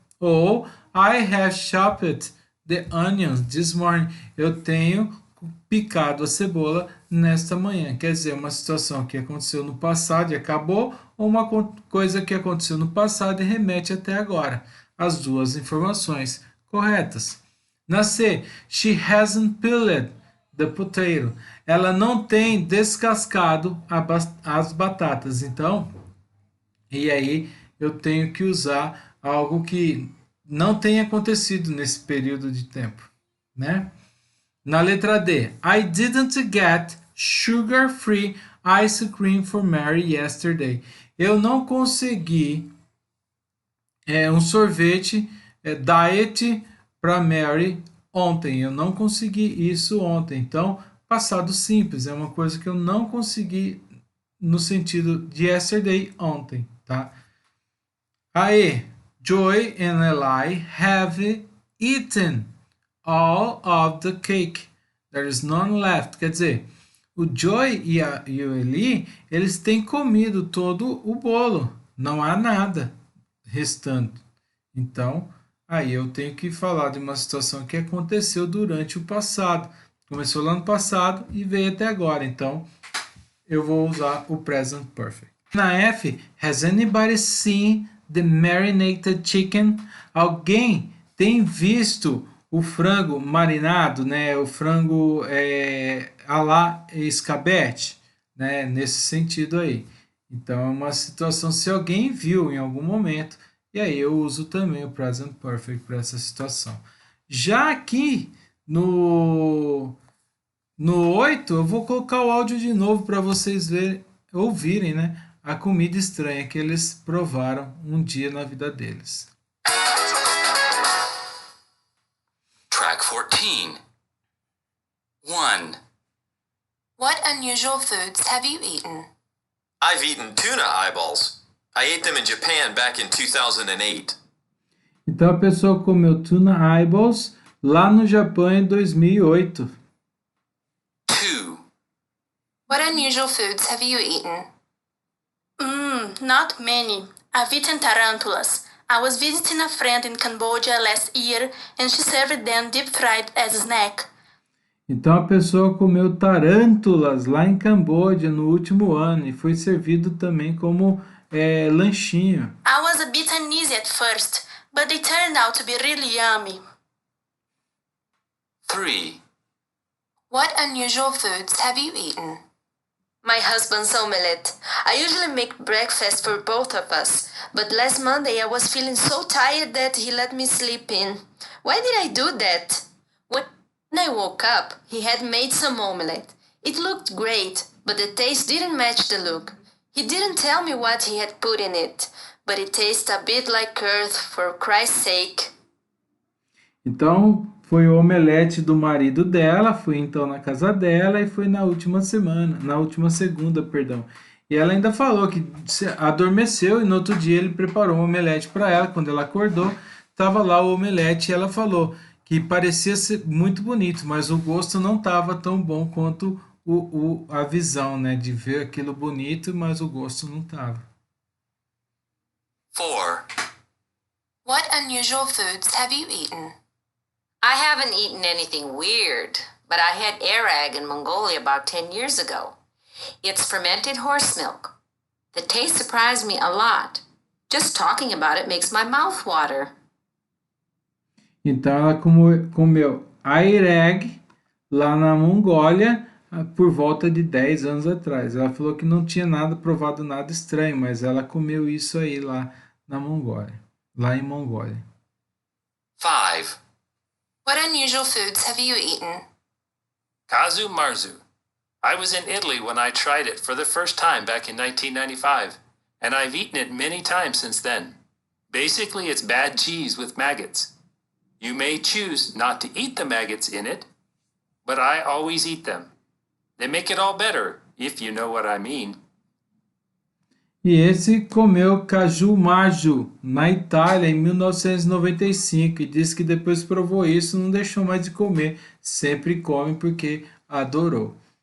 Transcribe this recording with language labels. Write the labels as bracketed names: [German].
[Portuguese] Ou [English] I have chopped the onions this morning, [Portuguese] eu tenho picado a cebola nesta manhã. Quer dizer, uma situação que aconteceu no passado e acabou, ou uma coisa que aconteceu no passado e remete até agora. As duas informações corretas. Na C, [English] she hasn't peeled the potato. [Portuguese] Ela não tem descascado as batatas. Então, e aí eu tenho que usar algo que não tem acontecido nesse período de tempo, né? Na letra D, [English] I didn't get sugar-free ice cream for Mary yesterday. [Portuguese] Eu não consegui um sorvete diet para Mary ontem. Eu não consegui isso ontem. Então, passado simples, é uma coisa que eu não consegui no sentido de yesterday, ontem, tá? Aí, [English] Joy and Eli have eaten all of the cake. There is none left. [Portuguese] Quer dizer, o Joy e o Eli, eles têm comido todo o bolo. Não há nada restando. Então, aí eu tenho que falar de uma situação que aconteceu durante o passado. Começou lá no passado e veio até agora. Então, eu vou usar o present perfect. Na F, [English] has anybody seen the marinated chicken? [Portuguese] Alguém tem visto o frango marinado, né? O frango à la escabeche, né? Nesse sentido aí. Então é uma situação se alguém viu em algum momento, e aí eu uso também o present perfect para essa situação. Já aqui no 8, eu vou colocar o áudio de novo para vocês ouvirem, né? A comida estranha que eles provaram um dia na vida deles. [English] Track 14. 1. What unusual foods have you eaten? I've eaten tuna eyeballs. I ate them in Japan back in 2008. [Portuguese] Então a pessoa comeu tuna eyeballs lá no Japão em 2008. [English] 2. What unusual foods have you eaten? Not many. I've eaten tarantulas. I was visiting a friend in Cambodia last year and she served them deep fried as a snack. [Portuguese] Então a pessoa comeu tarântulas lá em Camboja no último ano e foi servido também como lanchinho. [English] I was a bit uneasy at first, but they turned out to be really yummy. 3. What unusual foods have you eaten? My husband's omelette. I usually make breakfast for both of us, but last Monday I was feeling so tired that he let me sleep in. Why did I do that? What When I woke up, he had made some omelette. It looked great, but the taste didn't match the look. He didn't tell me what he had put in it, but it tastes a bit like earth, for Christ's sake. [Portuguese] Então, foi o omelete do marido dela, fui então na casa dela e foi na última segunda, perdão. E ela ainda falou que adormeceu e no outro dia ele preparou um omelete para ela. Quando ela acordou, estava lá o omelete e ela falou que parecia ser muito bonito, mas o gosto não estava tão bom quanto a visão, né, de ver aquilo bonito, mas o gosto não estava. [English] 4. What unusual foods have you eaten? I haven't eaten anything weird, but I had arag in Mongolia about 10 years ago. It's fermented horse milk. The taste surprised me a lot. Just talking about it makes my mouth water. [Portuguese] Então ela comeu aireg lá na Mongólia por volta de 10 anos atrás. Ela falou que não tinha provado nada estranho, mas ela comeu isso aí lá na Mongólia, lá em Mongólia. [English] 5. What unusual foods have you eaten? Kazu marzu. I was in Italy when I tried it for the first time back in 1995, and I've eaten it many times since then. Basically, it's bad cheese with maggots. You may choose not to eat the maggots in it, but I always eat them. They make it all better, if you know what I mean. [Portuguese] E esse comeu caju marzu na Itália em 1995 e disse que depois provou isso, não deixou mais de comer, sempre come porque adorou.